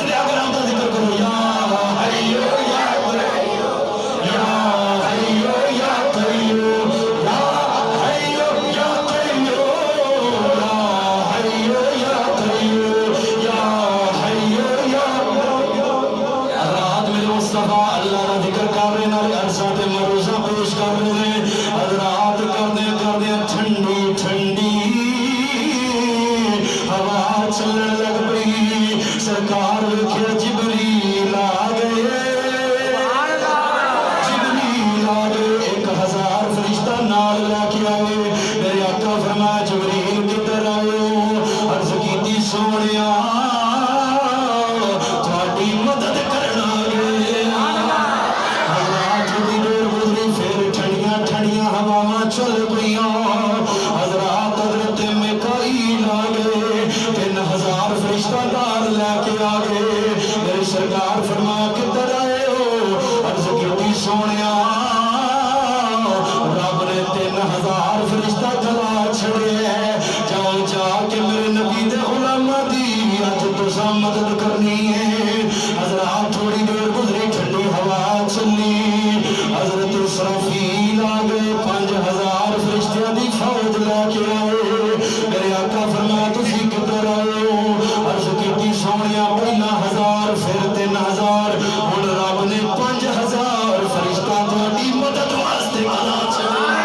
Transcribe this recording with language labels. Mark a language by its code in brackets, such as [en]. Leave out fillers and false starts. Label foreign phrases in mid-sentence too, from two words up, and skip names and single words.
[pa] لیا کر ہم دا ذکر کرو [ar] یا حیو یا قیوم یا حیو یا قیوم یا حیو یا قیوم یا حیو یا قیوم یا حیو [pa] یا حضرات میرے مصطفیٰ اللہ کا ذکر کر رہے ہیں عرصہ تے مروزہ پیش کر رہے ہیں حضرات کردے ٹھنڈی ٹھنڈی ہوا چلن لگ پئی سرکار ویکھیا جبریل آ گئے جبریل آ گئے 1000 فرشتہ نال لے کے آئے میرے آقا فرمایا جبریل کدھر آئے ہو عرض کیتی سونیا تہاڈی مدد کرنا گئے حضرات تھوڑی دیر گزری پھر ٹھنڈیاں ٹھنڈیاں ہواواں چل پئیاں حضرات حضرت میکائیل آ گئے 3000 فرشتہ نال لے کے آ گئے میری سرکار فرمایا کدھر آئے ہو عرض کیتی سونیا رب نے 3000 فرشتہ جلا چھڑے جاؤ جا کے میرے نبی دے غلاماں دی اج تساں مدد کرنی ہے حضرات تھوڑی دیر گزری ٹھنڈی ہوا چلی حضرت اسرافیل آ گئے 5000 فرشتیاں دی فوج لے کے آئے میرے آقا فرمایا تسی کدھر آئے ہو عرض کیتی سونیا پہلا 1000 پھر 3000 ہن رب نے 5000 فرشتہ تہاڈی مدد واسطے بنا چھڑے